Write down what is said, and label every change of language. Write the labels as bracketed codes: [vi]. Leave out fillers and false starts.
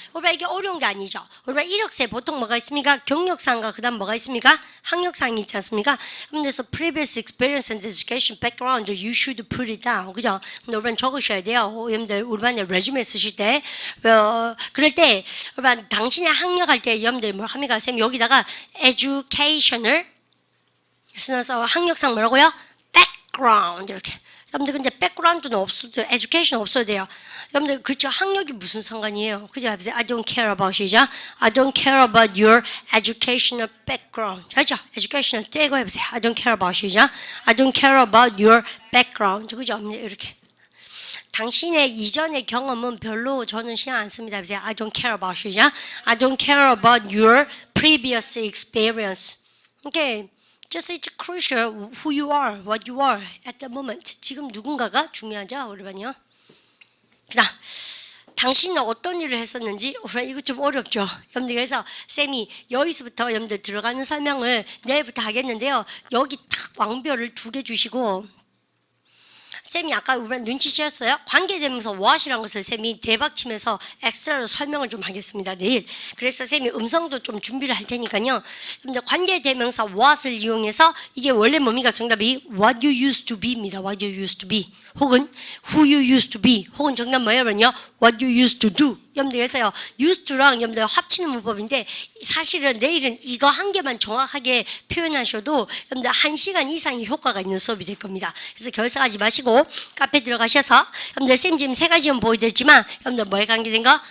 [ko] 여러분 이게 어려운 게 아니죠. 여러분 이력서에 보통 뭐가 있습니까? 경력상과 그 다음 뭐가 있습니까? 학력상이 있지 않습니까? [en] 그래서 previous experience and education background you should put it down. [ko] 그죠? 근데 여러분 적으셔야 돼요. 여러분들 우리 반에 레주메 쓰실 때 그럴 때 여러분 당신의 학력할 때 여러분들 뭐 합니까? 쌤 여기다가 educational 쓰면서 학력상 뭐라고요? background 이렇게. 여러분들 근데 백그라운드는 없어도 에듀케이션 없어도 돼요. 여러분들 그렇죠. 학력이 무슨 상관이에요. 그죠? [en] I don't care about 시작. I don't care about your educational background. [ko] 그렇죠? educational 떼고 해보세요. [en] I don't care about 시작. I don't care about your background. [ko] 그죠? 이렇게. 당신의 이전의 경험은 별로 저는 신경 안 씁니다. [en] I don't care about 시작. I don't care about your previous experience. Okay. Just it's crucial who you are, what you are at the moment. [ko] 지금 누군가가 중요하죠, 여러분요. 그다음 당신은 어떤 일을 했었는지 이거 좀 어렵죠. 여러분들 그래서 쌤이 여기서부터 여러분들 들어가는 설명을 내일부터 하겠는데요. 여기 딱 왕별을 2개 주시고 쌤이 아까 우리 눈치채셨어요? 관계대명사 what이라는 것을 쌤이 대박치면서 엑스트라로 설명을 좀 하겠습니다. 내일. 그래서 쌤이 음성도 좀 준비를 할 테니까요. 근데 관계대명사 what을 이용해서 이게 원래 뭡니까? [en] 정답이 what you used to be입니다. what you used to be. 혹은 who you used to be. [ko] 혹은 정답 뭐예요? [en] what you used to do. [ko] 여러분들 그래서요. used to랑 여러분들 합치는 문법인데 사실은 내일은 이거 한 개만 정확하게 표현하셔도 여러분들 1시간 이상의 효과가 있는 수업이 될 겁니다. 그래서 결석하지 마시고 카페 들어가셔서 여러분들 쌤 지금 3가지는 보여드렸지만 여러분들 뭐에 관계된 거?